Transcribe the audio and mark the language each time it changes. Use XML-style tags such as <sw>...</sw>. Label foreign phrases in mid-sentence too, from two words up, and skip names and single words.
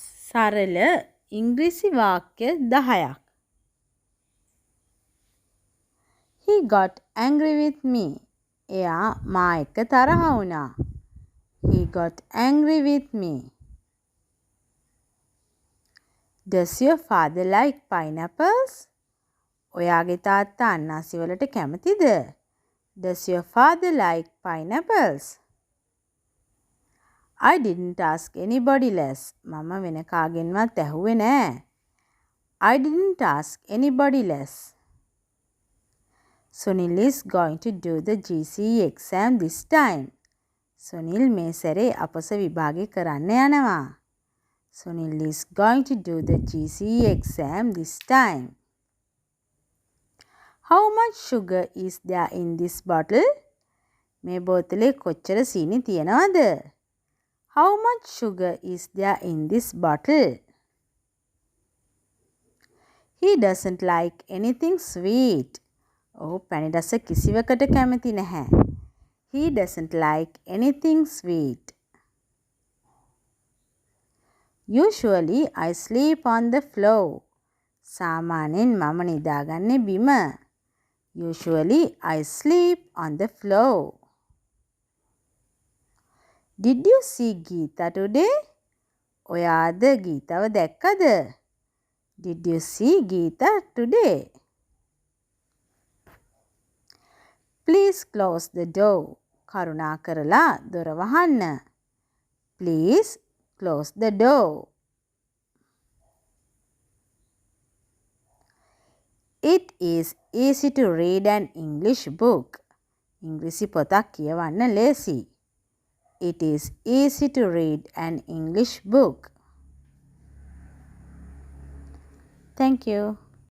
<si>සරල ඉංග්‍රීසි වාක්‍ය 10ක්.</si> <en>He got angry with me.</en> <si>එයා මා එක්ක තරහ වුණා.</si> <en>He got angry with me. Does your father like pineapples?</en> <si>ඔයාගේ තාත්තා අන්නාසි වලට කැමතිද?</si> <en>Does your father like pineapples? I didn't ask anybody else.</en> <si>මම වෙන කාගෙන්වත් ඇහුවේ නෑ.</si> <en>I didn't ask anybody else. Sunil is going to do the GCE exam this time.</en> <si>Sunil මේ සැරේ අපස විභාගේ කරන්න යනවා.</si> <en>Sunil is going to do the GCE exam this time. How much sugar is there in this bottle?</en> <si>මේ බෝතලේ කොච්චර සීනි තියෙනවද?</si> <en>How much sugar is there in this bottle? He doesn't like anything sweet.</en> <si>ඔහු පැණි රස කිසිවකට කැමති නැහැ.</si> <en>He doesn't like anything sweet. Usually I sleep on the floor.</en> <si>සාමාන්‍යයෙන් මම නිදාගන්නේ බිම.</si> <en>Usually I sleep on the floor. Did you see Geeta today?</en> <si>ඔයා අද ගීතාව දැක්කද?</si> <en>Did you see Geeta today? Please close the door.</en> <si>කරුණාකරලා දොර වහන්න.</si> <en>Please close the door. It is easy to read an English book.</en> <si>ඉංග්‍රීසි පොතක් කියවන්න ලේසි.</si> <en>It is easy to read an English book. Thank you.</en>